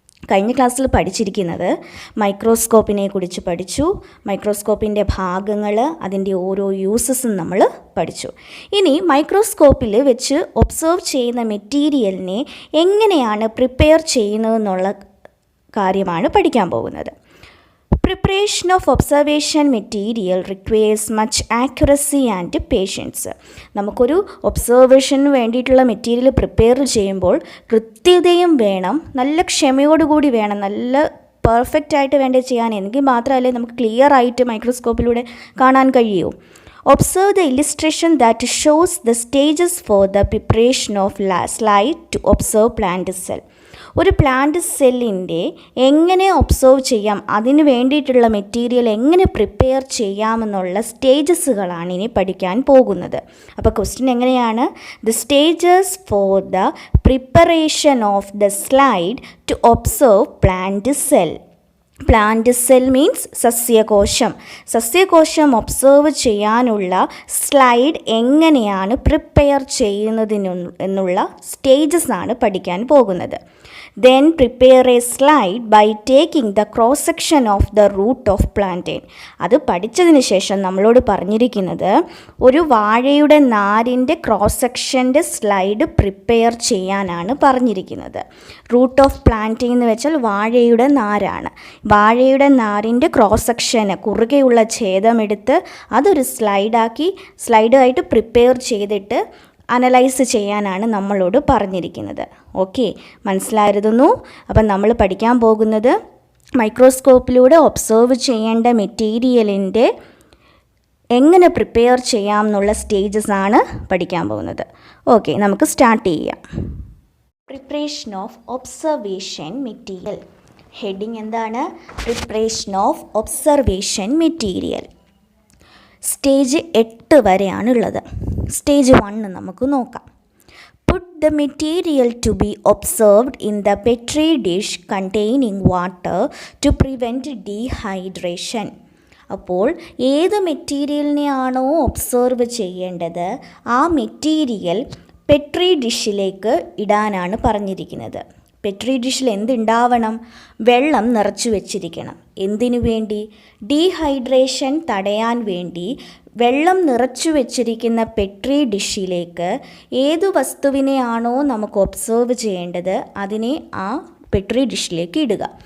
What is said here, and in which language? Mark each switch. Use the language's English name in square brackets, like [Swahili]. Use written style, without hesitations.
[Malayalam] കഴിഞ്ഞ ക്ലാസ്സിൽ പഠിച്ചിരിക്കുന്നത് മൈക്രോസ്കോപ്പിനെ കുറിച്ച് പഠിച്ചു. മൈക്രോസ്കോപ്പിൻ്റെ ഭാഗങ്ങൾ, അതിൻ്റെ ഓരോ യൂസസും നമ്മൾ പഠിച്ചു. ഇനി മൈക്രോസ്കോപ്പിൽ വെച്ച് ഒബ്സർവ് ചെയ്യുന്ന മെറ്റീരിയലിനെ എങ്ങനെയാണ് പ്രിപ്പയർ ചെയ്യുന്നതെന്നുള്ള കാര്യമാണ് പഠിക്കാൻ പോകുന്നത്. [English] Preparation of observation material requires much accuracy and patience. [Malayalam] നമുക്കൊരു ഒബ്സർവേഷന് വേണ്ടിയിട്ടുള്ള മെറ്റീരിയൽ പ്രിപ്പയർ ചെയ്യുമ്പോൾ കൃത്യതയും വേണം, നല്ല ക്ഷമയോടുകൂടി വേണം, നല്ല പെർഫെക്റ്റ് ആയിട്ട് വേണ്ടത് ചെയ്യാൻ. എങ്കിൽ മാത്രമല്ലേ നമുക്ക് ക്ലിയർ ആയിട്ട് മൈക്രോസ്കോപ്പിലൂടെ കാണാൻ കഴിയൂ. [English] Observe the illustration that shows the stages for the preparation of slide to observe plant cell. [Malayalam] ഒരു പ്ലാന്റ് സെല്ലിൻ്റെ എങ്ങനെ ഒബ്സർവ് ചെയ്യാം, അതിന് വേണ്ടിയിട്ടുള്ള മെറ്റീരിയൽ എങ്ങനെ പ്രിപ്പയർ ചെയ്യാമെന്നുള്ള സ്റ്റേജസുകളാണ് ഇനി പഠിക്കാൻ പോകുന്നത്. അപ്പോൾ ക്വസ്റ്റ്യൻ എങ്ങനെയാണ്? [English] The stages for the preparation of the slide to observe plant cell. Plant cell means [Malayalam] സസ്യകോശം. സസ്യകോശം observe ചെയ്യാനുള്ള സ്ലൈഡ് എങ്ങനെയാണ് പ്രിപ്പയർ ചെയ്യുന്നതിനുള്ള സ്റ്റേജസ് ആണ് പഠിക്കാൻ പോകുന്നത്. [English] Then prepare a slide by taking the cross section of the root of plantain. [Malayalam] അത് പഠിച്ചതിന് ശേഷം നമ്മളോട് പറഞ്ഞിരിക്കുന്നത് ഒരു വാഴയുടെ നാരിൻ്റെ ക്രോസ് സെക്ഷൻ്റെ സ്ലൈഡ് പ്രിപ്പയർ ചെയ്യാനാണ് പറഞ്ഞിരിക്കുന്നത്. [English] root of plantain [Malayalam] എന്ന് വെച്ചാൽ വാഴയുടെ നാരാണ്. വാഴയുടെ നാരിൻ്റെ ക്രോസ് സെക്ഷന് കുറുകെയുള്ള ഛേദമെടുത്ത് അതൊരു സ്ലൈഡായിട്ട് പ്രിപ്പയർ ചെയ്തിട്ട് അനലൈസ് ചെയ്യാനാണ് നമ്മളോട് പറഞ്ഞിരിക്കുന്നത്. ഓക്കെ, മനസ്സിലായിരുന്നു. അപ്പം നമ്മൾ പഠിക്കാൻ പോകുന്നത് മൈക്രോസ്കോപ്പിലൂടെ ഒബ്സർവ് ചെയ്യേണ്ട മെറ്റീരിയലിൻ്റെ എങ്ങനെ പ്രിപ്പയർ ചെയ്യാം എന്നുള്ള സ്റ്റേജസ് ആണ് പഠിക്കാൻ പോകുന്നത്. ഓക്കെ, നമുക്ക് സ്റ്റാർട്ട് ചെയ്യാം. [English] Preparation of observation material. [Malayalam] Heading എന്താണ്? [English] Preparation of observation material. [Malayalam] Stage 8 വരെയാണുള്ളത്. Stage 1 നമുക്ക് നോക്കാം. [English] Put the material to be observed in the Petri dish containing water to prevent dehydration. [Malayalam] അപ്പോൾ ഏത് മെറ്റീരിയലിനെയാണോ ഒബ്സർവ് ചെയ്യേണ്ടത് ആ മെറ്റീരിയൽ പെട്രി ഡിഷിലേക്ക് ഇടാനാണ് പറഞ്ഞിരിക്കുന്നത്. പെട്രി ഡിഷിൽ എന്തുണ്ടാവണം? വെള്ളം നിറച്ചു വെച്ചിരിക്കണം. എന്തിനു വേണ്ടി? ഡീഹൈഡ്രേഷൻ തടയാൻ വേണ്ടി വെള്ളം നിറച്ചു വെച്ചിരിക്കുന്ന പെട്രി ഡിഷിലേക്ക് ഏതു വസ്തുവിനെയാണോ നമുക്ക് ഒബ്സർവ് ചെയ്യേണ്ടത് അതിനെ ആ പെട്രി ഡിഷിലേക്ക് ഇടുക.